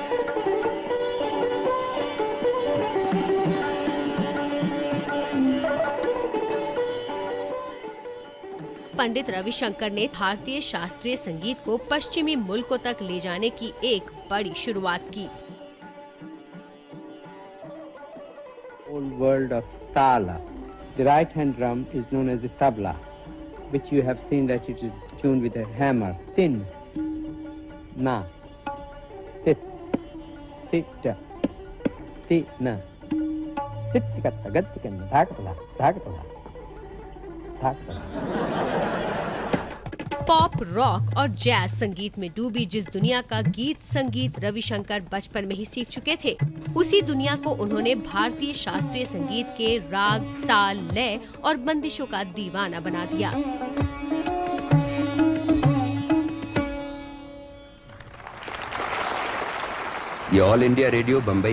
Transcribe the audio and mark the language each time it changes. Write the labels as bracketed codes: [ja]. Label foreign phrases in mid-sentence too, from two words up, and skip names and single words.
[hi] पंडित रविशंकर ने भारतीय शास्त्रीय संगीत को पश्चिमी मुल्कों तक ले जाने की एक बड़ी शुरुआत की। [en] Old world of tala. The right hand drum is known as the tabla, which you have seen that it is tuned with a hammer. Tin, na, tit, tita, ti na, tit katta, gatti kanna, dhakatala, dhakatala, dhakatala. [hi] पॉप, रॉक और जैज संगीत में डूबी जिस दुनिया का गीत संगीत रविशंकर बचपन में ही सीख चुके थे, उसी दुनिया को उन्होंने भारतीय शास्त्रीय संगीत के राग, ताल, लय और बंदिशों का दीवाना बना दिया। ये ऑल इंडिया रेडियो बम्बई।